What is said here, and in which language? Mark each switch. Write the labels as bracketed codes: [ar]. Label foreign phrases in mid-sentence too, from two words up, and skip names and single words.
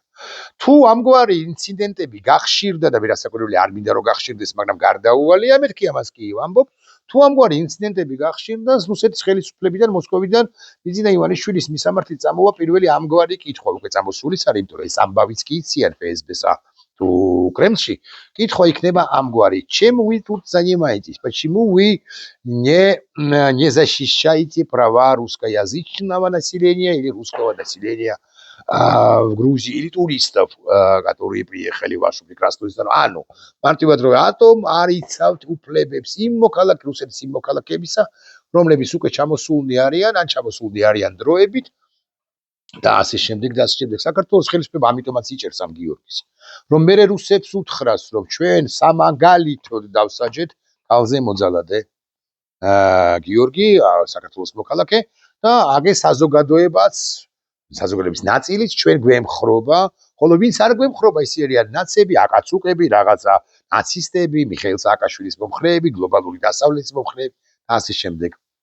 [ka] თუ ამგვარი ინციდენტები გახშირდა და ვერასაკვირველი არ მინდა რომ გახშირდეს, მაგრამ გარდაუვალია, მეთქი ამას კი ვამბობ, თუ ამგვარი ინციდენტები გახშირდა, რუსეთის ხელისუფლებიდან, მოსკოვიდან ბიზინა ივანიშვილის მისამართით წამოვა პირველი ამგვარი კითხვა, უკვე წამოსულის არის, იმიტომ რომ ეს ამბავიც კი იციან FSB-სა თუ Кремльში, კითხვა იქნება ამგვარი: [ru] чем вы тут занимаетесь? Почему вы не защищаете права русскоязычного населения или русского населения в Грузии или туристов, которые приехали в вашу прекрасную страну? [ka] ანუ მარტივად რომ ატომ არ იცავთ უფლებებს იმ რუსეთის იმ მოქალაქეებისა, რომლებიც უკვე ჩამოსულნი არიან, ან ჩამოსულნი არიან დროებით და ასე შემდეგ და ასე შემდეგ. საქართველოს ხელისუფლება ამიტომაც იჭერს ამ გიორგის, რომ მერე რუსებს უთხრას, რომ ჩვენ სამაგალითოდ დავსაჯეთ ქალზე მოძალადე გიორგი, საქართველოს მოქალაქე და აგე საზოგადოების ნაწილიც ჩვენ გვემხრობა, ხოლო ვინც არ გვემხრობა, ისინი არიან ნაცები, აკაცუკები, რაღაცა ნაცისტები, მიხეილ სააკაშვილის მომხრეები, გლობალური დასავლეთის მომხრეები და ასე შემდეგ.